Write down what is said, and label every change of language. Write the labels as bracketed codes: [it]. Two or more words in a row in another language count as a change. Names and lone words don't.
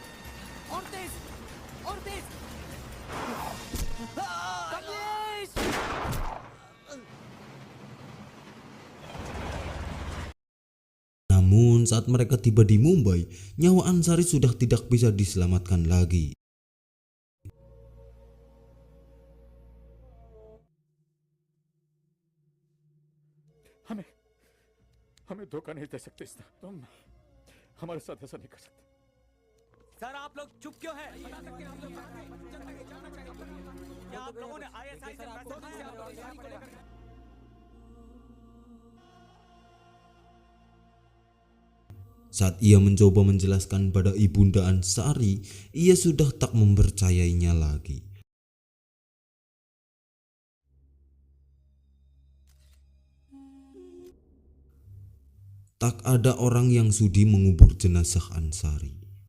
[hi] और तेज! और तेज! Kamlesh! [id] Namun saat mereka tiba di Mumbai, nyawa Ansari sudah tidak bisa diselamatkan lagi. [hi] हमें धोखा नहीं दे सकते इतना। तुम हमारे साथ ऐसा नहीं कर सकते। सर आप लोग चुप क्यों हैं? क्या आप लोगों ने ISI से पैसे खाए? [id] Saat ia mencoba menjelaskan pada ibunda Ansari, ia sudah tak mempercayainya lagi. Tak ada orang yang sudi mengubur jenazah Ansari.